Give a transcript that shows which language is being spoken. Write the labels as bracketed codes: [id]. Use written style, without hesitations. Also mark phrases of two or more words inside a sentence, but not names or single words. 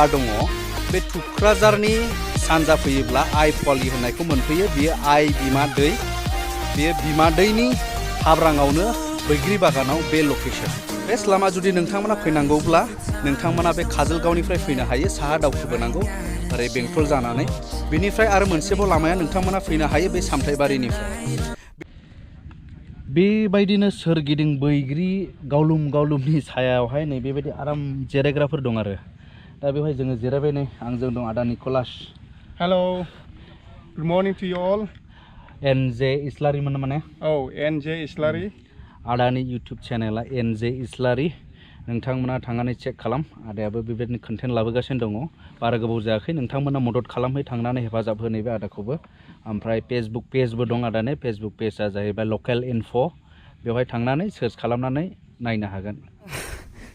[brx] दङ बे तुक्राझारनि सानजा फैयोब्ला आइपवालि होननायखौ मोनफैयो बियो आइ बिमा दै बेयो बिमा दैनि हाब्राङावनो बैग्रि बागानाव बे लकेसन बेस्ट लामा जुदि नोंथांमोना फैनांगौब्ला नोंथांमोना बे काजलगावनिफ्राय फैनो हायो साहा दावखोबोनांगौ ओरै बेंटल जानानै बेनिफ्राय आरो मोनसेबाव लामाया नोंथांमोना फैनो हायो बे सामथाइबारिनिफ्राय बेबायदिनो सोरगिदिं बैग्रि गावलुमनि सायावहाय नै बेबायदि आराम जिरायग्राफोर दं आरो दा बेवहाय जोङो जिरायबाय नै आंजों दं आदा निकलास [en] hello good morning to you all [brx] एनजे इस्लारिमोन माने औ एनजे इस्लारि आदानि इउटुब चेनेला एनजे इस्लारि नोंथांमोना थांनानै चेक खालाम आदायाबो बेबायदिनो कन्टेन्ट लाबोगासिनो दङ बारा गोबाव जायाखै नोंथांमोना मदद खालामहै थांनानै हेफाजाब होनाय बे आदाखौबो ओमफ्राय फेसबुक पेजबो दं आदानि फेसबुक पेजआ जाहैबाय लकेल इनफ' बेवहाय थांनानै सार्च खालामनानै नायनो हागोन